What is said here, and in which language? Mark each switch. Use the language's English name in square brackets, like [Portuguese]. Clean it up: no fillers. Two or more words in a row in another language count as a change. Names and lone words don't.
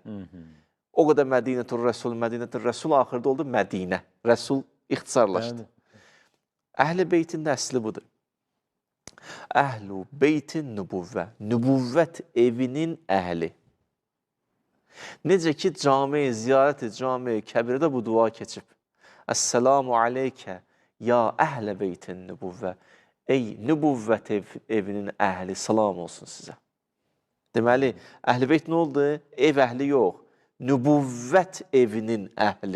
[Azerbaijani] O qədər Mədinətur Rəsul axırda oldu Mədinə. Rəsul ixtisarlaşdı. Əhl-i beytin də əsli budur. Əhl-i beytin nübüvvə. Nübüvvət evinin əhli. Necə ki, cami-i, ziyarət-i cami-i kəbirdə bu dua keçib. [Arabic] السلام عليك يا أهل بيت النبوة. [Azerbaijani] Ey, nübüvvət evinin əhli, salam olsun sizə. Deməli, əhl-i beyt nə oldu? Ev əhli yox. Nübüvvət evinin əhli.